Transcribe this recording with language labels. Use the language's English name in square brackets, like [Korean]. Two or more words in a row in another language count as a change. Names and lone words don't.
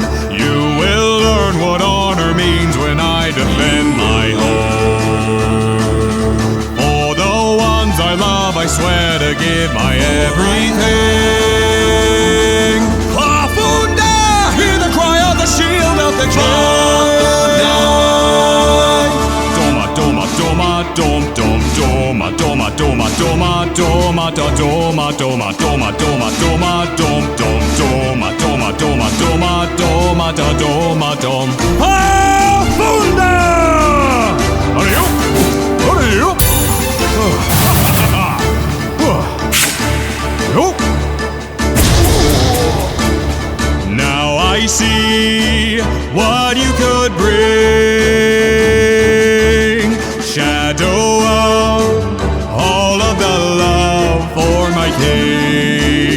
[English] You will learn what honor means when I defend my home. For the ones I love, I swear to give my everything. Pafunda! Hear the cry of the shield of the king. Doma, doma, dom, dom, doma, doma, doma, doma, doma, da, doma, doma, doma, doma, doma, dom, dom, doma, doma, doma, doma, doma, da, doma, dom. Pafunda! Hallå? [Swedish] Hallå? Jo! [English] Now I see what you could bring. Shadow of all of the love for my king.